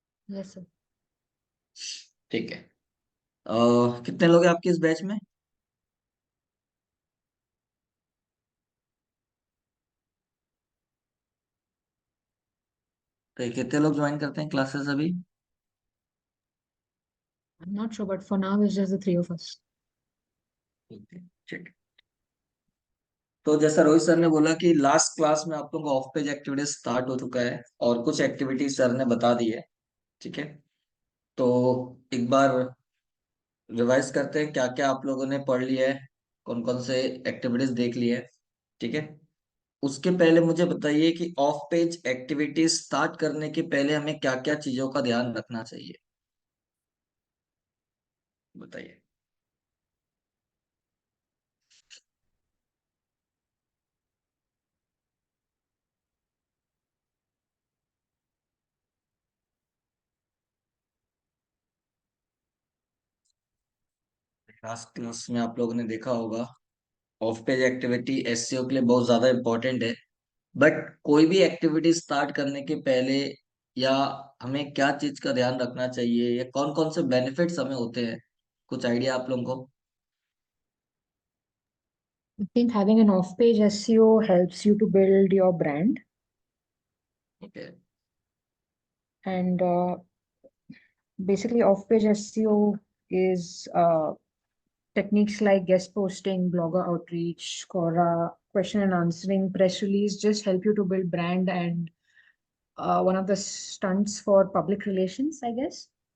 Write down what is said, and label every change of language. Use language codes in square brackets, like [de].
[en] Yes sir. [hi] ठीक है। कितने लोग हैं आपके इस बैच में? तो कितने लोग ज्वाइन करते हैं क्लासेस अभी? [en] I'm not sure, but for now it's just the three of us. [hi] Okay, ठीक। तो जैसा रोहित सर ने बोला कि लास्ट क्लास में आप लोगों का ऑफ पेज एक्टिविटीज स्टार्ट हो चुका है और कुछ एक्टिविटीज सर ने बता दी है। ठीक है। तो एक बार रिवाइज करते हैं क्या क्या आप लोगों ने पढ़ लिया है, कौन कौन से एक्टिविटीज देख ली है। ठीक है। उसके पहले मुझे बताइए कि ऑफ पेज एक्टिविटीज स्टार्ट करने के पहले हमें क्या क्या चीजों का ध्यान रखना चाहिए, बताइए। लास्ट क्लास में आप लोगों ने देखा होगा ऑफ पेज एक्टिविटी एसईओ के लिए बहुत ज्यादा इंपॉर्टेंट है। बट कोई भी एक्टिविटी स्टार्ट करने के पहले या हमें क्या चीज का ध्यान रखना चाहिए या कौन कौन से बेनिफिट्स हमें होते हैं, कुछ आइडिया आप लोगों को? [en] I think having an off-page SEO helps you to build your brand, [hi] okay. [en] and basically off-page SEO is techniques like guest posting, blogger outreach, Quora, question and answering, press release just help you to build brand and one of the stunts for public relations, I guess.